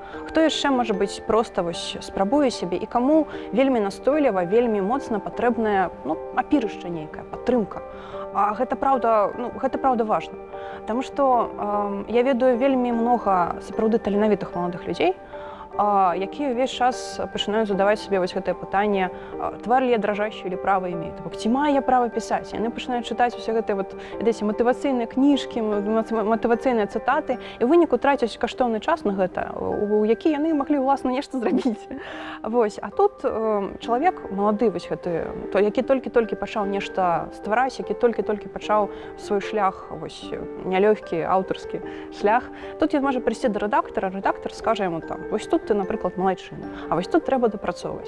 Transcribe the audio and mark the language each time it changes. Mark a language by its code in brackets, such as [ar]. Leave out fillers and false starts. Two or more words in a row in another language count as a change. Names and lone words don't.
[be] Хто яшчэ, можа быць, проста вось спрабуе сябе і каму вельмі настойліва, вельмі моцна патрэбная, апірышча нейкая, падтрымка. А гэта праўда важна. Таму што я ведаю вельмі многа сапраўды таленавітых маладых людзей, якія ўвесь час пачынаюць задаваць сабе вось гэтае пытанне: [ru] твар ли я дрожащий или право имею? [be] Ці маю я права пісаць? Яны пачынаюць чытаць усе гэтыя матывацыйныя кніжкі, матывацыйныя цытаты, і ў выніку трацяць каштоўны час на гэта, у які яны маглі ўласна нешта зрабіць. Вось. А тут чалавек малады, вось гэты, які толькі-толькі пачаў нешта ствараць, які толькі-толькі пачаў свой шлях, вось нялёгкі аўтарскі шлях, тут ён можа прыйсці да рэдактара, рэдактар скажа яму там: вось тут ты, напрыклад, малайчына, а вось тут трэба дапрацоўваць.